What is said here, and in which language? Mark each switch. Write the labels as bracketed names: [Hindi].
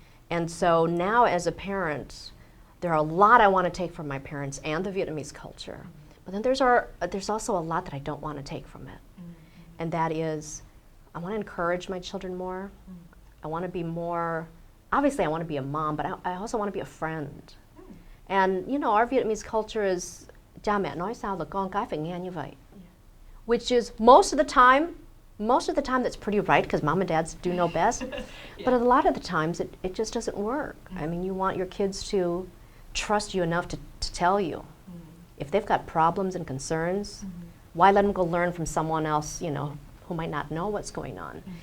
[English] And so now as a parent, there are a lot I want to take from my parents and the Vietnamese culture. But then there's also a lot that I don't want to take from it. And that is, I want to encourage my children more. I want to be more, obviously I want to be a mom, but I also want to be a friend. And our Vietnamese culture is, [Vietnamese] cha mẹ nói sao là con cái phải nghe như vậy. [English] Which is most of the time that's pretty right, because mom and dads do know best. But a lot of the times it just doesn't work. I mean, you want your kids to trust you enough to tell you. If they've got problems and concerns, why let them go learn from someone else, who might not know what's going on?